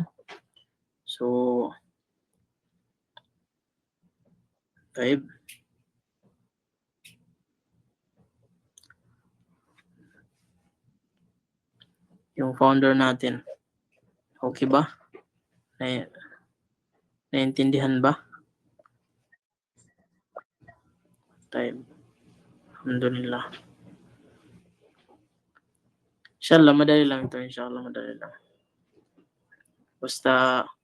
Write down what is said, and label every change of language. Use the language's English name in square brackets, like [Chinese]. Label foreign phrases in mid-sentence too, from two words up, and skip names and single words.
[Filipino] So, taib. Yung founder natin. Okay ba? Naiintindihan ba? Taib. [Arabic] الحمد لله. إن شاء الله, [Filipino] madali lang ito. Inshallah, madali lang. Basta